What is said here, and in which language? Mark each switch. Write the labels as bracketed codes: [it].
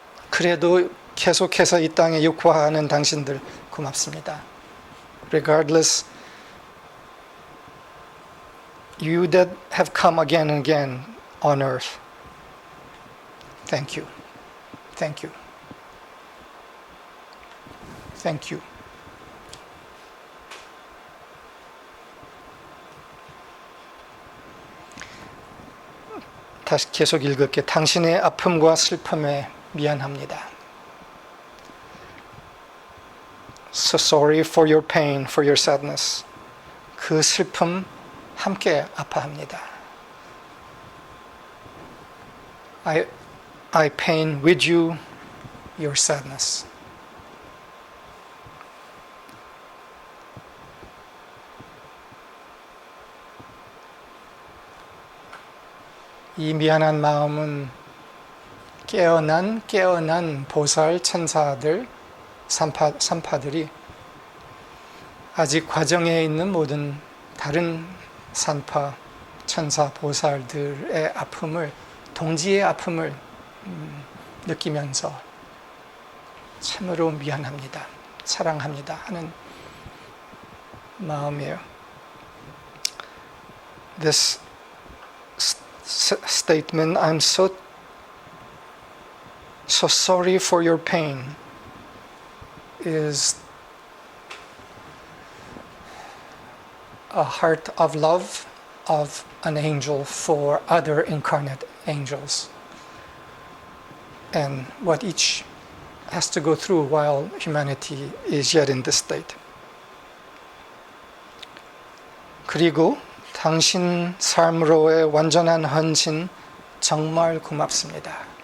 [ko] 그래도 계속해서 이 땅에 육화하는 당신들 고맙습니다. [en] Regardless, you that have come again and again on earth, thank you. Thank you. Thank you. [ko] 다시 계속 읽을게. 당신의 아픔과 슬픔에 미안합니다. [en] So sorry for your pain, for your sadness. [ko] 그 슬픔 함께 아파합니다. [en] I pain with you your sadness. [ko] 이 미안한 마음은 깨어난 보살 천사들, 산파들이 아직 과정에 있는 모든 다른 산파, 천사, 보살들의 아픔을, 동지의 아픔을 느끼면서 참으로 미안합니다, 사랑합니다 하는 마음이에요. [en] This statement, I'm so sorry for your pain, is a heart of love of an angel for other incarnate angels, and what each has to go through while humanity is yet in this state. [ko] 그리고 당신 삶으로의 완전한 헌신 정말 고맙습니다.